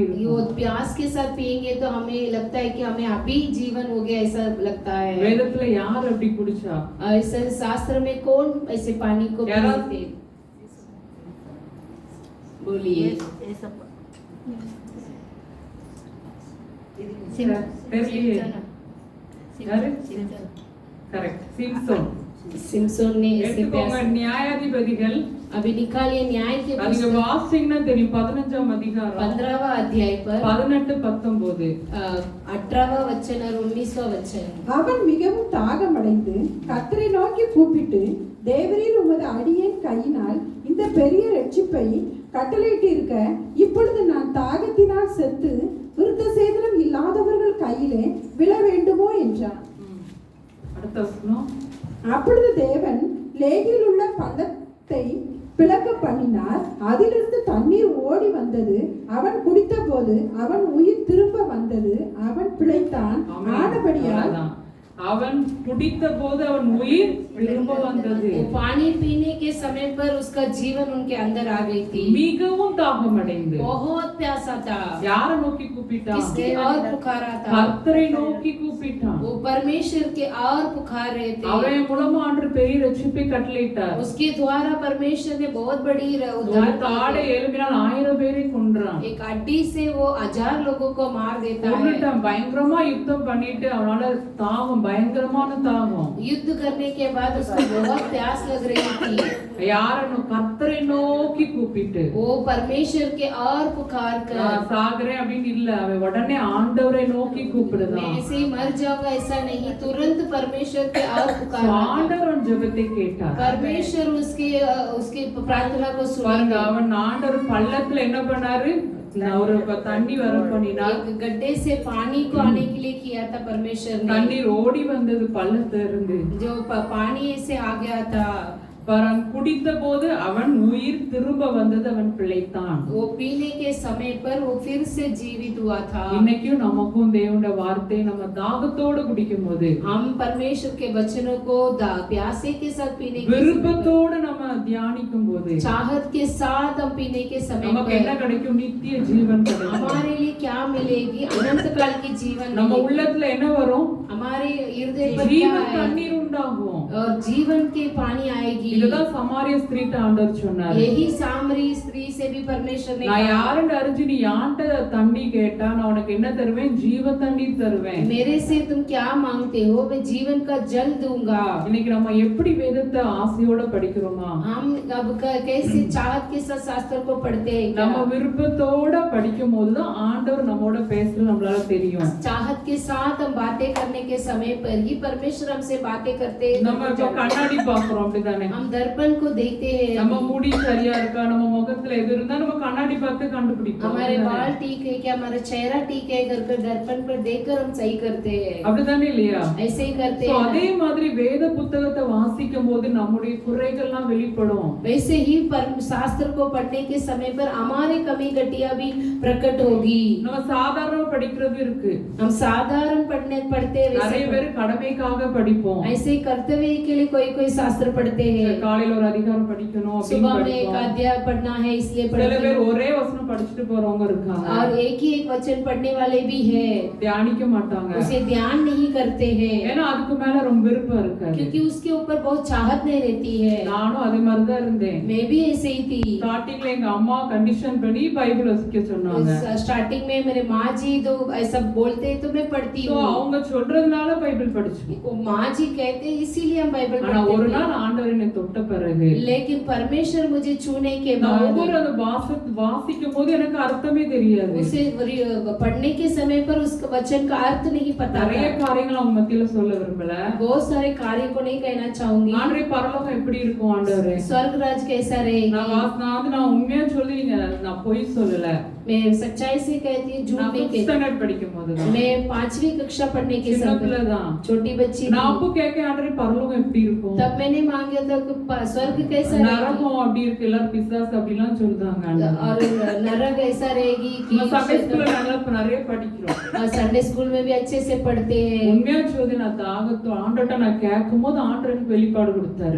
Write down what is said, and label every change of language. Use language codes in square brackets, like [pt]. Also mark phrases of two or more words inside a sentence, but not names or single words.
[hi] वो [ta] இருக்கும். [hi] प्यास के साथ पिएंगे तो हमें लगता है कि हमें अभी जीवन हो गया ऐसा लगता है। [ta] வேதத்துல யார் அப்படி குடிச்சா? [hi] ऐसे शास्त्र में कौन ऐसे पानी को पीते? बोलिए। [ta] தெரியலையே. யாரு? கரெக்ட், சிம்சோன். [hi] सिमसोन ने ऐसे [ta] எடுத்துக்கோங்க. [hi] प्यास। [ta] நியாயாதிபதிகள் [hi] अभी निकालिए न्याय के [ta] அதுங்க [hi] पुस्तक [ta] வாசிங்கன்னா தெரியும். 15ஆம் அதிகாரம் [hi] 15वां अध्याय पर 18 19 18वां वचन और 19वां वचन। [ta] அவன் மிகவும் தாகமடைந்து கர்த்தரை நோக்கி கூப்பிட்டு, தேவரீர் உமது அடியேன் கையினால் இந்த பெரிய ரட்சிப்பை கட்டளையிட்டிருக்க, இப்பொழுது நான் தாகத்தினால் செத்து விருத்த சேதனம் இல்லாதவர்கள் கையிலே விழ வேண்டுமோ என்றான். அடுத்த வசனம். அப்பொழுது தேவன் லேகில் உள்ள பள்ளத்தை பிளக்க பண்ணினார், அதிலிருந்து தண்ணீர் ஓடி வந்தது. அவன் குடித்த போது அவன் உயிர் திரும்ப வந்தது, அவன் பிழைத்தான். ஆனபடியால் அவன் குடித்த போது அவன் உயிர் திரும்ப வந்தது. [hi] वो पानी पीने के समय पर उसका जीवन उनके अंदर आ गई थी। [ta] மிகவும் தாகமடைந்து [hi] बहुत प्यासा था। [ta] யாரை நோக்கி கூப்பிட்டான்? [hi] किसके और पुकारा था? [ta] கர்த்தரை நோக்கி கூப்பிட்டான். [hi] वो परमेश्वर के और पुकार रहे थे। [ta] அவன் மூலமா ஆண்டவர் பெரிய ரட்சிப்பை கட்டளையிட்டார். [hi] उसके द्वारा परमेश्वर ने बहुत बड़ी [ta] ஒரு [hi] उद्धार [ta] தாடை எழுப்பினால் 1000 பேரை கொன்றான். [hi] एक अड्डी से वो 1000 लोगों को मार देता है। [ta] கொன்னுட்டான். பயங்கரமா யுத்தம் பண்ணிட்டு அவனால தாகம், பயங்கரமான தாகம். [hi] युद्ध करने के बाद उसको बहुत प्यास लग रही थी। [ta] யாரன்னு? கர்த்தரை நோக்கி கூப்பிட்டு [hi] वो परमेश्वर के और पुकार कर, [ta] நான் சாகுறேன் அப்படின்னு இல்ல, அவன் உடனே ஆண்டவரை நோக்கி [hi] मैं [ta] கூப்பிடுதான். [hi] ऐसे ही मर जाऊंगा ऐसा नहीं, तुरंत परमेश्वर के और पुकार। [ta] ஆண்டவர் ஜெபத்தை கேட்டார். [hi] परमेश्वर उसके प्रार्थना को [ta] பாருங்க, [hi] सुना। [ta] அவன் ஆண்டவர் பள்ளத்துல என்ன பண்ணாரு? ஒரு தண்ணி வர பண்ணினார். [hi] एक गड्ढे से पानी को आने के लिए किया था परमेश्वर ने, [ta] தண்ணீர் ஓடி வந்தது பள்ளத்துல இருந்து. [hi] जो पानी ऐसे आ गया था। [ta] அவன் குடித்த போது அவன் உயிர் திரும்ப வந்தது, அவன் பிழைத்தான். [hi] वो पीने के समय पर वो फिर से जीवित हुआ था। [ta] இன்னைக்கும் நமக்கும் தேவனுடைய வார்த்தை நம்ம தாகத்தோடு குடிக்கும்போது, [hi] हम परमेश्वर के वचनों को प्यासे के साथ पीने के [ta] விருப்பத்தோடு நம்ம தியானிக்கும் போது [hi] चाहत के साथ हम पीने के समय [ta] நமக்கு என்ன [hi] पर [ta] கிடைக்கும்? நித்திய ஜீவன் கிடைக்கும். [hi] हमारे लिए क्या मिलेगी? अनंत काल की जीवन [ta] நம்ம [hi] मिलेगी। [ta] உள்ளத்துல என்ன வரும்? [hi] हमारे हृदय पर क्या [ta] ஜீவன் [hi] है? [ta] தண்ணீர் உண்டாகும். [hi] और जीवन के पानी आएगी। [ta] இதுதான் சமாரிய ஸ்திரீட்ட ஆண்டவர் சொன்னார். [hi] यही सामरी स्त्री से भी परमेश्वर ने [ta] நான் [hi] कहा, [ta] யாருன்னு அறிஞ்சு நீ யான்ட்ட தண்ணி கேட்டா நான் உனக்கு என்ன தருவேன்? ஜீவ தண்ணீர் தருவேன். [hi] मेरे से तुम क्या मांगते हो? मैं जीवन का जल दूंगा। [ta] இன்னைக்கு நம்ம எப்படி வேதத்தை ஆசையோட படிக்கிறோமா? [hi] हम अब कैसे चाहत के साथ शास्त्र को पढ़ते हैं? [ta] நம்ம விருப்பத்தோட படிக்கும் போதுதான் ஆண்டவர் நம்மோட பேசுறது நம்மளால தெரியும். [hi] चाहत के साथ हम बातें करने के समय पर ही परमेश्वर हमसे बातें करते हैं। [ta] நம்ம இப்ப கண்ணாடி பாக்குறோம் அப்படிதானே? [hi] हम दर्पण को देखते हैं, [ta] நம்ம முடி சரியா இருக்கா, நம்ம முகத்துல எது இருந்தா நம்ம கண்ணாடி பார்த்து கண்டுபிடிப்போம். [hi] हमारे बाल ठीक है क्या, हमारा चेहरा ठीक है करके दर्पण पर देखकर हम सही करते हैं। [ta] அப்படிதானே இல்லையா? [hi] ऐसे ही करते So, हैं। [ta] அதே மாதிரி வேத புத்தகத்தை வாசிக்கும் போது நம்முடைய குறைகள்லாம் வெளிப்படும். [hi] वैसे ही शास्त्र को पढ़ने के समय पर हमारे कमी घटिया भी प्रकट होगी। [ta] நம்ம சாதாரண படிக்கிறது இருக்கு. [hi] हम साधारण पढ़ते [ta] நிறைய பேர் கடமைக்காக படிப்போம். [hi] ऐसे कर्तव्य के लिए कोई शास्त्र पढ़ते हैं। [ta] காலையில ஒரு அதிகாரம் படிக்கணும் அப்படின்னு [hi] सुबह में एक [ta] படிப்போம். [hi] अध्याय पढ़ना है इसलिए [ta] சில [hi] पढ़ते [ta] பேர் [hi] हैं। [ta] ஒரே வசனம் படிச்சுட்டு போறவங்க இருக்காங்க. [hi] और एक ही एक वचन पढ़ने वाले भी है, [ta] தியானிக்க மாட்டாங்க. [hi] उसे ध्यान नहीं करते हैं [ta] ஏன்னா அதுக்கு மேல ரொம்ப விருப்பம் இருக்காது. [hi] क्योंकि उसके ऊपर बहुत चाहत नहीं रहती है। [ta] நானும் அதே மாதிரி தான் இருந்தேன். [hi] मैं भी ऐसे ही थी। [ta] ஸ்டார்டிங்ல எங்க அம்மா கண்டிஷன் பண்ணி பைபிள் வாசிக்க சொன்னாங்க. [hi] स्टार्टिंग में मेरे माँ जी तो ऐसा बोलते तो मैं पढ़ती சோ हूँ। [ta] அவங்க சொல்றதுனால பைபிள் படிச்சேன். [hi] वो माँ जी कहते इसीलिए हम बाइबल [ta] ஆனா ஒரு [hi] पढ़ते [ta] நாள் ஆண்டவர் என்னை தொட்ட பிறகு [hi] थे। लेकिन परमेश्वर मुझे छूने के [ta] நான் [hi] बाद [ta] ஒவ்வொரு அந்த வாசிக்கும் போது எனக்கு அர்த்தமே தெரியாது. [hi] उसे पढ़ने के समय पर उसका वचन का अर्थ नहीं पता [ta] நிறைய [hi] था। [ta] காரியங்கள் அவங்க மத்தியில சொல்ல விரும்பல. [hi] बहुत सारे कार्य को नहीं कहना चाहूंगी। [ta] ஆண்டவரே பரலோகம் எப்படி இருக்கும் ஆண்டவரே? [hi] स्वर्ग राज कैसा रहेगी? [ta] நான் உண்மையா சொல்லி நான் பொய் சொல்லல. [hi] मैं सच्चाई से कहती हूँ, झूठ [ta] நான் [hi] नहीं fifth कहती। [ta] standard படிக்கும் போதுதான். [hi] मैं 5वीं कक्षा पढ़ने के [ta] சின்ன [hi] समय [ta] பிள்ளைதான். [hi] छोटी बच्ची [ta] நான் [hi] थी। [ta] அப்போ கேட்க ஆண்டவரே பரலோகம் எப்படி இருக்கும்? [hi] तब मैंने मांगा था कि स्वर्ग कैसा रहेगी [ta] நரகம் அப்படி இருக்கு, எல்லாரும் பிசாசு அப்படிலாம் சொல்றாங்க ஆண்டவரே. [hi] और नरक ऐसा रहेगी कि [ta] நம்ம [en] Sunday school [ta] நிறைய படிக்கிறோம். [en] Sunday school [hi] में भी अच्छे से पढ़ते हैं। [ta] உண்மையா சொல்லி நான் தாகத்தோ ஆண்டவர்ட்ட நான் கேட்கும்போது ஆண்டவர் எனக்கு வெளிப்பாடு கொடுத்தாரு.